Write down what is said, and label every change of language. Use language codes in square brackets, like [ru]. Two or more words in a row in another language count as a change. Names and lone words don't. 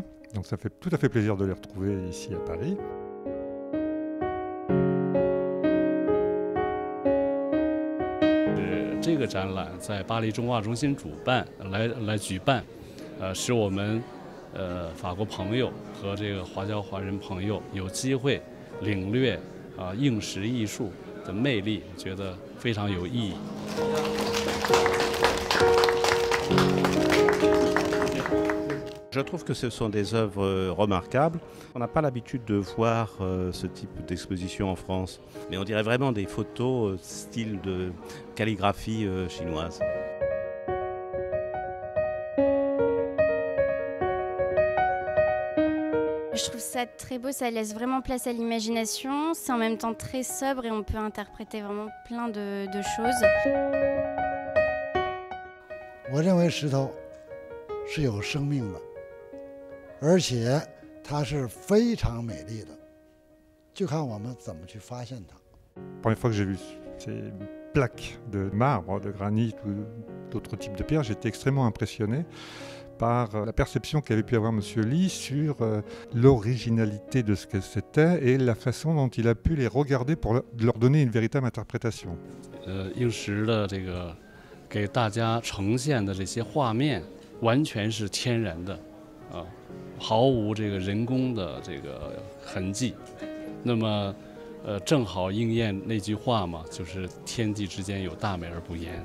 [fr] Donc ça fait tout à fait plaisir de les retrouver ici à Paris. [zh] Ce 展览在巴黎中画中心主办来举办，使我们法国朋友和这个华侨华人朋友有机会领略应时艺术的魅力，我觉得非常有意义。 [fr] Je trouve que ce sont des œuvres remarquables. On n'a pas l'habitude de voir ce type d'exposition en France, mais on dirait vraiment des photos style de calligraphie chinoise. Je trouve ça très beau, ça laisse vraiment place à l'imagination. C'est en même temps très sobre et on peut interpréter vraiment plein de choses. [zh] 我认为石头是有生命的，而且它是非常美丽的，就看我们怎么去发现它。 [fr] La première fois que j'ai vu ces plaques de marbre, de granit ou d'autres types de pierres, j'étais extrêmement impressionné par la perception qu'avait pu avoir M. Lee sur l'originalité de ce que c'était et la façon dont il a pu les regarder pour leur donner une véritable interprétation. [zh] 应时的这个给大家呈现的这些画面，完全是天然的，毫无这个人工的这个痕迹。那么，正好应验那句话嘛，就是天地之间有大美而不言。